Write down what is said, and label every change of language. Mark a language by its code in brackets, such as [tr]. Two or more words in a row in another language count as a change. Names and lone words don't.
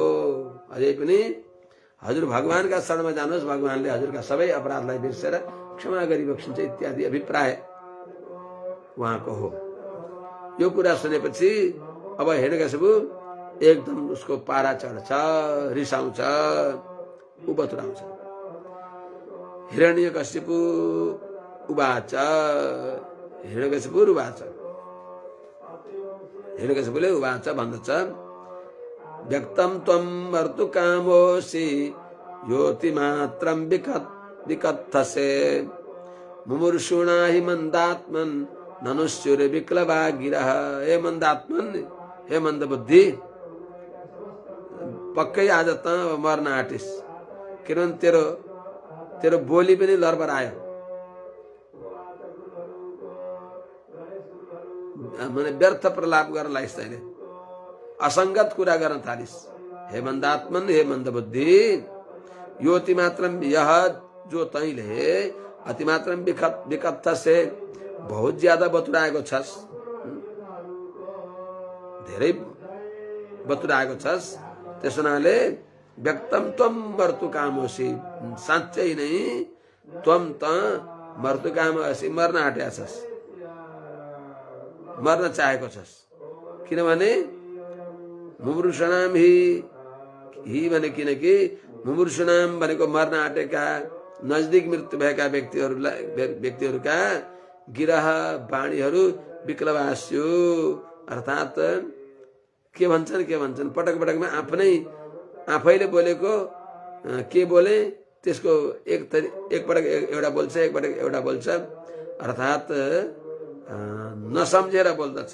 [ne] अझै पनि हजुर भगवानका शरणमा जानुहोस्, भगवानले हजुरका सबै अपराधलाई बिर्सेर क्षमा गरी बक्सिन्छ इत्यादि अभिप्राय उहाँको हो। यो कुरा सुनेपछि अब हिरण्यकशिपु एकदम उसको पारा चढ्छ, रिसाउँछ, उ बतुराउँछ। [sa] हिरण्यकशिपु उवाच, हिरण्यकशिपु उवाच, [ne] हिरण्यकशिपुले उवाच भन्दछ, [sa] व्यक्तं त्वं मर्तु कामोऽसि योतिमात्रं विकत्थसे मुमुर्षुणा हि मन्दात्मन् ननुष्युर विक्लवा गिरः। [ne] हे मन्दात्मन, हे मन्द बुद्धि, पक्कै आज त मर्न आँटिस। किनभने तेरो बोली पनि लरबरायो, माने व्यर्थ प्रलाप गर्न लागिस्, तैँले असङ्गत कुरा गर्न थालिस्। हे मन्दात्मन, हे मन्द बुद्धि, यो अतिमात्रम [hi] यह जो [ne] तैँले [sa] अतिमात्रम विकत्थसे [hi] बहुत ज्यादा [ne] बतुराएको छस्, धेरै बतुराएको छस्। त्यस हुनाले [sa] व्यक्तम त्वम मर्तु कामोसी, [ne] साँच्चै नै त्वम त [sa] मर्तु कामोसी, [ne] मर्न आँटेका छस्, मर्न चाहेको छस्। किनभने [sa] मुमुर्षुणाम हि [ne] भने, किनकि मुमुर्षुणाम भनेको मर्न आँटेका नजदिक मृत्यु भएका व्यक्तिहरूका गिरह वाणीहरू विक्लवास्यु, अर्थात के भन्छन् पटक पटकमा आफैले बोलेको के बोले त्यसको एक पटक एउटा बोल्छ, एक पटक एउटा बोल्छ, अर्थात नसम्झेर बोल्दछ।